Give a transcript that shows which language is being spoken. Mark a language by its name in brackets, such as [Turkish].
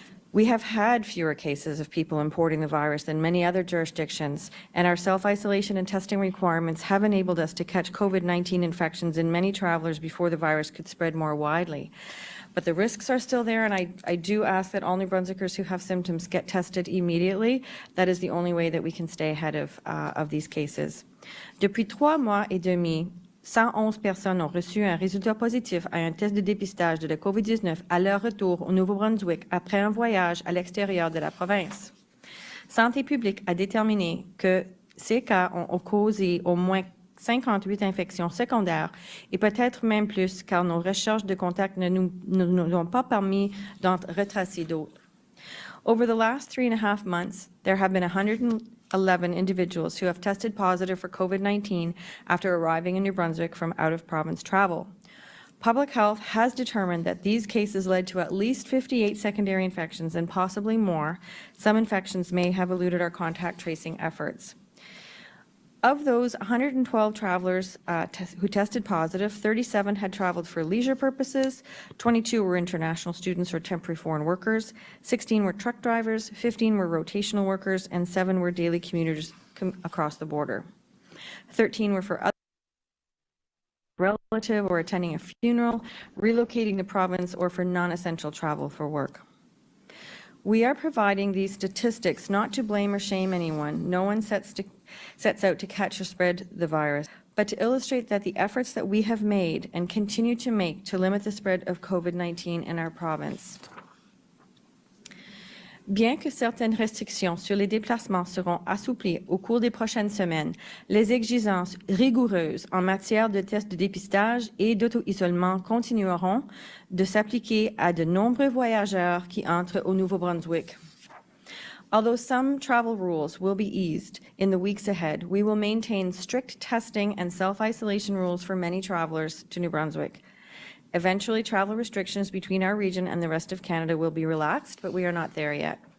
[English] We have had fewer cases of people importing the virus than many other jurisdictions, and our self-isolation and testing requirements have enabled us to catch COVID-19 infections in many travelers before the virus could spread more widely. But the risks are still there, and I do ask that all New Brunswickers who have symptoms get tested immediately. That is the only way that we can stay ahead of these cases. [French] Depuis 3 mois et demi, 111 personnes ont reçu un résultat positif à un test de dépistage de la COVID-19 à leur retour au Nouveau-Brunswick après un voyage à l'extérieur de la province. Santé publique a déterminé que ces cas ont causé au moins 58 infections secondaires et peut-être même plus, car nos recherches de contact ne nous ont pas permis d'en retracer d'autres. [English] Over the last 3.5 months, there have been 111 individuals who have tested positive for COVID-19 after arriving in New Brunswick from out-of-province travel. Public Health has determined that these cases led to at least 58 secondary infections and possibly more. Some infections may have eluded our contact tracing efforts. Of those 112 travelers who tested positive, 37 had traveled for leisure purposes, 22 were international students or temporary foreign workers, 16 were truck drivers, 15 were rotational workers, and 7 were daily commuters across the border. 13 were for other relative or attending a funeral, relocating the province, or for non-essential travel for work. We are providing these statistics not to blame or shame anyone. No one sets out to catch or spread the virus, but to illustrate that the efforts that we have made and continue to make to limit the spread of COVID-19 in our province. [French] Bien que certaines restrictions sur les déplacements seront assouplies au cours des prochaines semaines, les exigences rigoureuses en matière de tests de dépistage et d'auto-isolement continueront de s'appliquer à de nombreux voyageurs qui entrent au Nouveau-Brunswick. [English] Although some travel rules will be eased in the weeks ahead, we will maintain strict testing and self-isolation rules for many travelers to New Brunswick. Eventually, travel restrictions between our region and the rest of Canada will be relaxed, but we are not there yet.